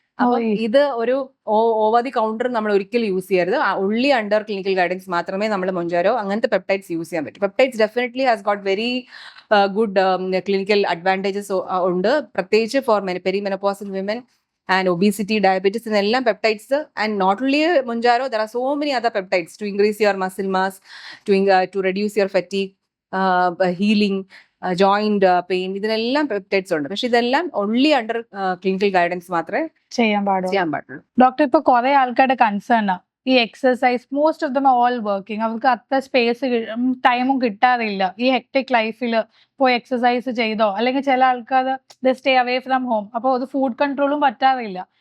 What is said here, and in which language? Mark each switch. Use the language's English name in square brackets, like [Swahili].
[Malayalam] അപ്പൊ ഇത് ഒരു ഓവർ ദി കൗണ്ടർ നമ്മൾ ഒരിക്കലും യൂസ് ചെയ്യരുത്. ഉള്ളി അണ്ടർ ക്ലിനിക്കൽ ഗൈഡൻസ് മാത്രമേ നമ്മൾ മൊഞ്ചാരോ അങ്ങനത്തെ പെപ്റ്റൈഡ്സ് യൂസ് ചെയ്യാൻ പറ്റും. Peptides [English] definitely has got very good clinical advantages [Malayalam] ഉണ്ട്, പ്രത്യേകിച്ച് four perimenopausal women [English] and obesity, diabetes, and all peptides. And not only Mounjaro, there are so many other peptides to increase your muscle mass, to reduce your fatigue, healing, joint pain. [Malayalam] ഇതെല്ലാം peptides ഉണ്ട്. പക്ഷെ ഇതെല്ലാം only under clinical guidance മാത്രമേ ചെയ്യാൻ പാടുള്ളൂ. Doctor, ഇപ്പൊ കുറെ ആൾക്കാരുടെ കൺസേൺ ഈ exercise, [English] most of them all working, [Malayalam] അവർക്ക് അത്ര സ്പേസ് ടൈമും കിട്ടാറില്ല. ഈ ഹെക്ടിക് ലൈഫിൽ പോയി എക്സസൈസ് ചെയ്തോ, അല്ലെങ്കിൽ ചില ആൾക്കാർ [English] stay away from home, [Malayalam] അപ്പോൾ അത് ഫുഡ് കൺട്രോളും പറ്റാറില്ല.